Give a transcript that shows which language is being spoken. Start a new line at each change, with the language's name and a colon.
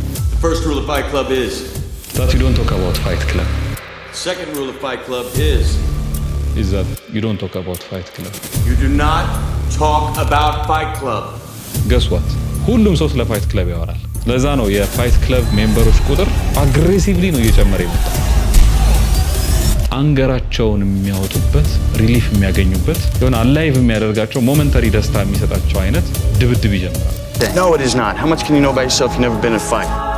English: The first rule of Fight Club is that you don't talk about Fight Club. The second rule of Fight Club is that you don't talk about Fight Club. You do not talk about Fight Club. Guess what?
Amharic: ሁሉም ሰው ስለ ፋይት ክለብ ያወራል። ለዛ ነው የፋይት ክለብ ሜምበሮች ቁጥር አግሬሲቭሊ ነው እየጨመረ የመጣው። አንገራቸውን የሚያወጡበት ሪሊፍ የሚያገኙበት የሆነ አላይቭ የሚያደርጋቸው ሞመንተሪ ደስታ የሚሰጣቸው አይነት ድብድብ ይጀምራል።
English: No, it is not. How much can you know by yourself? You've never been in a fight.